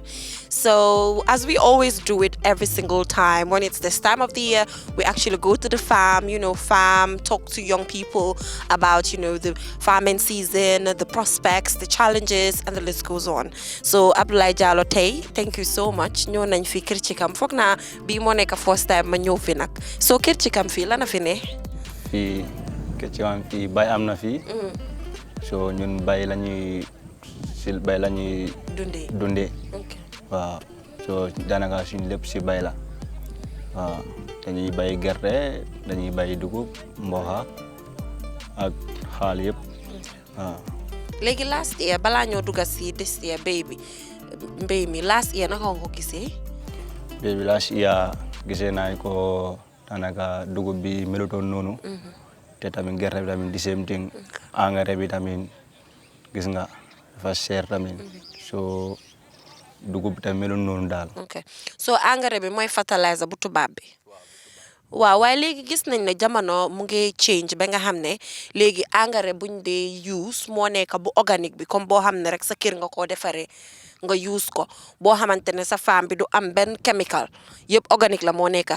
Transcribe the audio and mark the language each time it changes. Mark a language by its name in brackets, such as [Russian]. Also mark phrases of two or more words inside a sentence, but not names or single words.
[English] So as we always do it every single time, when it's this time of the year, we actually go to the farm, talk to young people about, the farming season, the prospects, the challenges, and the list goes on. So Abdullah Jallo tey, thank you so much. [Wolof] Ñëw nañ fi Kirchikam. Foog naa bii moo nekk [English] first time [Wolof] ma ñëw fi nag. So Kirchikam fii lan a fi ne? Fii Kirchikam fii bay am na fii. So ñun bay lañuy dundee. Okay. Waaw. So daanaka suñu lépp si bay la. Waaw. Dañuy bay gerte, dañuy bay dugub, mboxa ak xaal yëpp. Waaw. Léegi [English] last year [Wolof] balaa ñoo dugg si [English] this year [Wolof] mbéy mi [English] last year [Wolof] naka nga ko gisee? Mbéy bi [English] last year [Wolof] gisee naa ko daanaka dugub bi melutoon noonu. Te tamit gerte bi tamit [English] the same thing. [Wolof] Engrais bi tamit gis nga dafa cher tamit. So dugub bi tamit meloon noonu daal. Okay. So engrais bi mooy fertilizer bu tubaab bi. Waaw, waaye léegi gis nañ ne jamono mu ngi change ba nga xam ne léegi engrais buñ dee use moo nekk bu organique bi, comme boo xam ne rek sa kër nga koo defaree nga use ko, boo xamante ne sa farm bi du am benn chemical, yëpp organique la moo nekk.